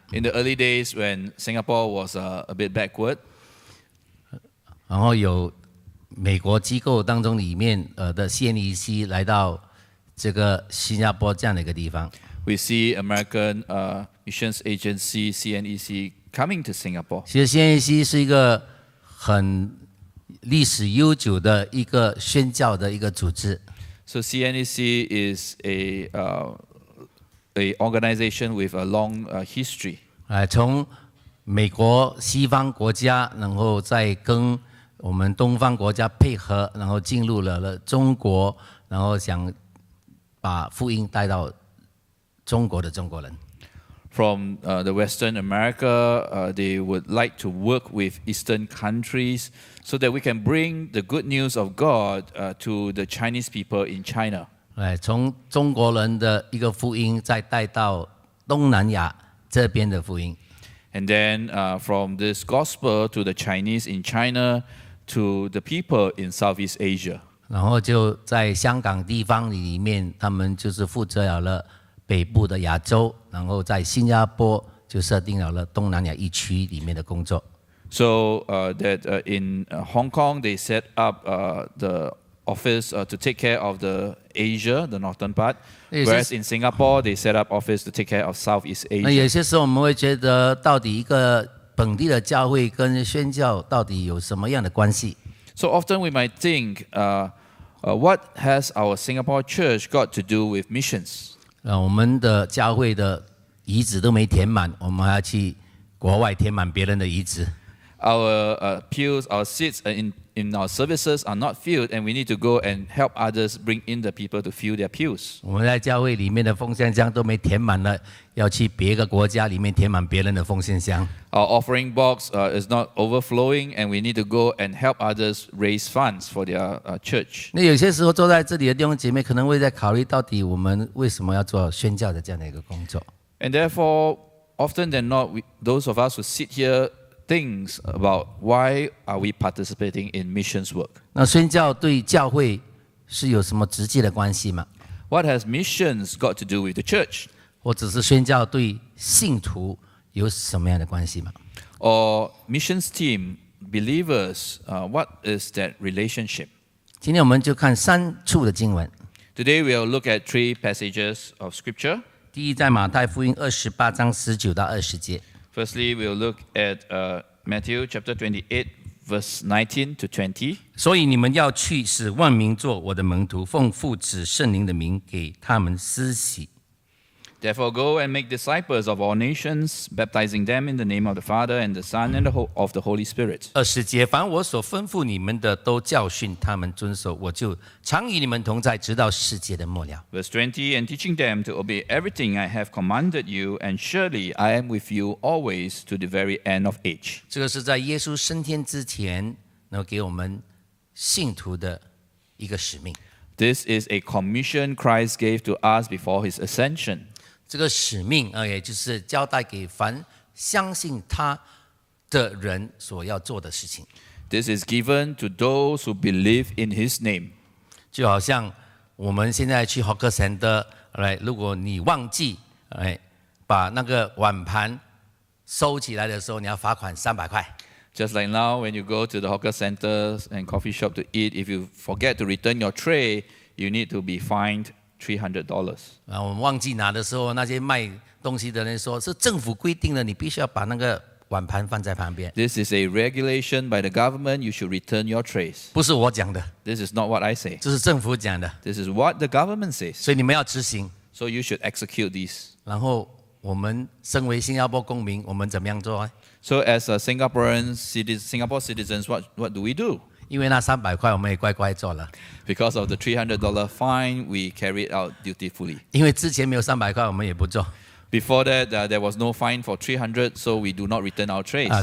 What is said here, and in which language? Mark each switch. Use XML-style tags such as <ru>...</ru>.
<en>In the early days when Singapore was a bit backward,</en> <zh>然后有美国机构当中里面的 CNEC 来到这个新加坡这样的一个地方。</zh> <en>we see American missions agency CNEC coming to Singapore.</en> <zh>其实 CNEC 是一个很历史悠久的一个宣教的一个组织。</zh> <en>So CNEC is a organization with a long history.</en> <zh>从美国西方国家，然后再跟我们东方国家配合，然后进入了中国，然后想把福音带到中国的中国人。</zh> <en>From the Western America, they would like to work with Eastern countries so that we can bring the good news of God to the Chinese people in China.</en> <zh>从中国人的一个福音，再带到东南亚这边的福音。</zh> <en>And then from this gospel to the Chinese in China to the people in Southeast Asia.</en> <zh>然后就在香港地方里面，他们就是负责了北部的亚洲，然后在新加坡就设定了东南亚一区里面的工作。</zh> <en>So that in Hong Kong they set up the office to take care of the Asia, the northern part, whereas in Singapore they set up office to take care of Southeast 那 Asia.</en> <zh>有些时候我们会觉得，到底一个本地的教会跟宣教到底有什么样的关系？</zh> <en>So often we might think, what has our Singapore church got to do with missions?</en> <zh>我们的教会的遗址都没填满，我们还要去国外填满别人的遗址。</zh> <en>Our pews, our seats in our services are not filled, and we need to go and help others bring in the people to fill their pews.</en> <zh>我们在教会里面的奉献箱都没填满了，要去别个国家里面填满别人的奉献箱。</zh> <en>Our offering box is not overflowing, and we need to go and help others raise funds for their church.</en> <zh>那有些时候坐在这里的弟兄姐妹可能会在考虑，到底我们为什么要做宣教的这样的一个工作？</zh> <en>And therefore, often than not, those of us who sit here things about why are we participating in missions work.</en> <zh>那宣教对教会是有什么直接的关系吗？</zh> <en>What has missions got to do with the church?</en> <zh>或者是宣教对信徒有什么样的关系吗？</zh> <en>Or missions team, believers, what is that relationship?</en> <zh>今天我们就看3处的经文。</zh> <en>Today we'll look at 3 passages of scripture.</en> <zh>第一，在马太福音28章19到20节。</zh> <en>Firstly, we'll look at Matthew chapter 28, verse 19 to 20.</en> <zh>所以你们要去，使万民做我的门徒，奉父子圣灵的名给他们施洗。</zh> <en>Therefore, go and make disciples of all nations, baptizing them in the name of the Father and the Son and of the Holy Spirit.</en> <zh>20节，凡我所吩咐你们的，都教训他们遵守，我就常与你们同在，直到世界的末了。</zh> <en>Verse 20, and teaching them to obey everything I have commanded you, and surely I am with you always to the very end of age.</en> <zh>这个是在耶稣升天之前，能够给我们信徒的一个使命。</zh> <en>This is a commission Christ gave to us before his ascension.</en> <zh>这个使命也就是交代给凡相信他的人所要做的事情。</zh> <en>This is given to those who believe in his name.</en> <zh>就好像我们现在去 hawker center， 如果你忘记把那个碗盘收起来的时候，你要罚款300块。</zh> <en>Just like now, when you go to the hawker centers and coffee shop to eat, if you forget to return your tray, you need to be fined $300.</en> <zh>我们忘记拿的时候，那些卖东西的人说是政府规定的，你必须要把那个碗盘放在旁边。</zh> <en>This is a regulation by the government. You should return your trays.</en> <zh>不是我讲的，</zh> <en>This is not what I say.</en> <zh>这是政府讲的，</zh> <en>This is what the government says.</en> <zh>所以你们要执行。</zh> <en>So you should execute these.</en> <zh>然后我们身为新加坡公民，我们怎么样做？</zh> <en>So as a Singapore citizens, what do we do?</en> <zh>因为那300块我们也乖乖做了，</zh> <en>Because of the $300 fine, we carry it out dutifully.</en> <zh>因为之前没有300块，我们也不做。</zh> <en>Before that, there was no fine for $300, so we do not return our trays.</en>